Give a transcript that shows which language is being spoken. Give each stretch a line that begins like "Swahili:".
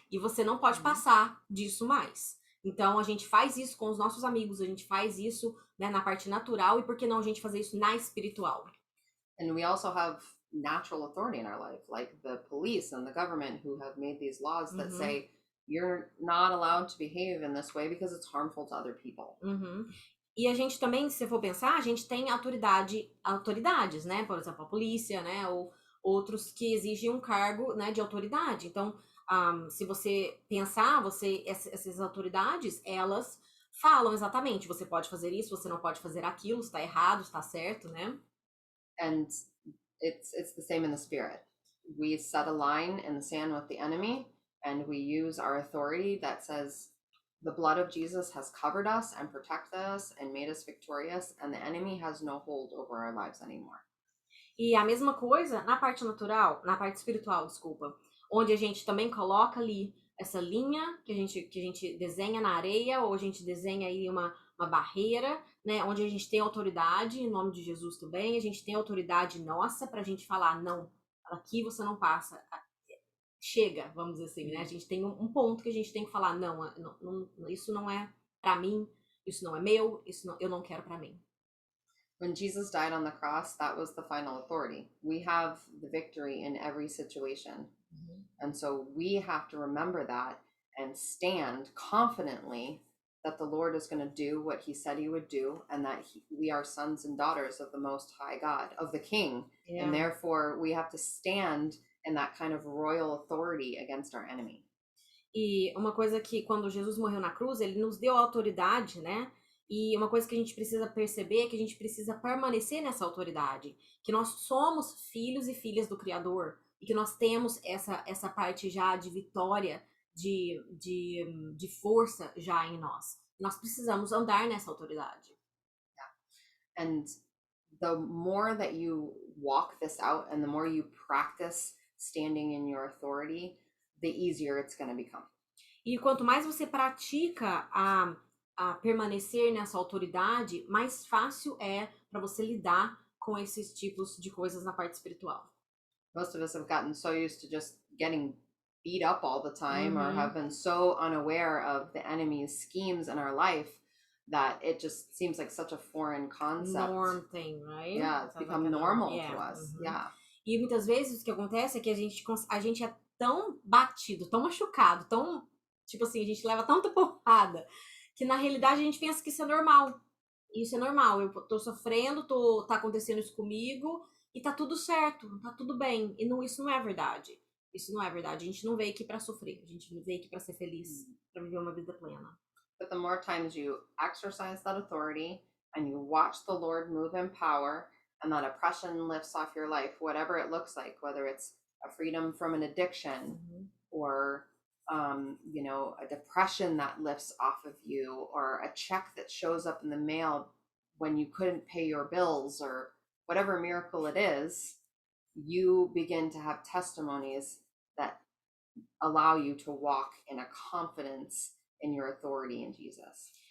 Portuguese: E você não pode passar disso mais. Então, a gente faz isso com os nossos amigos, a gente faz isso, né, na parte natural, e por que não a gente fazer isso na espiritual?
English: And we also have natural authority in our life, like the police and the government who have made these laws that say you're not allowed to behave in this way because it's harmful to other people.
Portuguese: E a gente também, se for pensar, a gente tem autoridades, né? Por exemplo, a polícia, né? Ou outros que exigem um cargo, né, de autoridade. Então, se você pensar, essas autoridades, elas falam exatamente, você pode fazer isso, você não pode fazer aquilo, está errado, está certo, né?
English: And it's the same in the spirit. We set a line in the sand with the enemy, and we use our authority that says the blood of Jesus has covered us and protected us and made us victorious, and the enemy has no hold over our lives anymore.
Portuguese: E a mesma coisa na parte natural, na parte espiritual, desculpa, onde a gente também coloca ali essa linha que a gente desenha na areia, ou a gente desenha aí uma barreira, né, onde a gente tem autoridade, em nome de Jesus também, a gente tem autoridade nossa pra gente falar, não, aqui você não passa, chega, vamos dizer assim, né, a gente tem um ponto que a gente tem que falar, não, isso não é pra mim, isso não é meu, eu não quero pra mim.
English: When Jesus died on the cross, that was the final authority. We have the victory in every situation. And so we have to remember that and stand confidently that the Lord is going to do what he said he would do, and that we are sons and daughters of the Most High God, of the King. Yeah. And therefore we have to stand in that kind of royal authority against our enemy.
Portuguese: E uma coisa que quando Jesus morreu na cruz, ele nos deu autoridade, né? E uma coisa que a gente precisa perceber é que a gente precisa permanecer nessa autoridade, que nós somos filhos e filhas do Criador, e que nós temos essa parte já de vitória, de força já em nós. Nós precisamos andar nessa autoridade.
English: Yeah. And the more that you walk this out and the more you practice standing in your authority, the easier it's going to become.
Portuguese: E quanto mais você pratica a permanecer nessa autoridade, mais fácil é para você lidar com esses tipos de coisas na parte espiritual.
English: Most of us have gotten so used to just getting beat up all the time, or have been so unaware of the enemy's schemes in our life that it just seems like such a foreign concept. Norm thing, right? Yeah, it's become like normal to us. Yeah.
Portuguese: E muitas vezes o que acontece é que a gente é tão batido, tão machucado, tão, tipo assim, a gente leva tanta porrada, que na realidade a gente pensa que isso é normal. Isso é normal, eu tô sofrendo, tá acontecendo isso comigo, e tá tudo certo, tá tudo bem. E isso não é verdade. Isso não é verdade. A gente não veio aqui pra sofrer, a gente veio aqui pra ser feliz, pra viver uma vida plena.
English: But the more times you exercise that authority and you watch the Lord move in power, and that oppression lifts off your life, whatever it looks like, whether it's a freedom from an addiction or a depression that lifts off of you, or a check that shows up in the mail when you couldn't pay your bills, or whatever miracle it is, you begin to have testimonies that allow you to walk in a confidence in your authority in Jesus.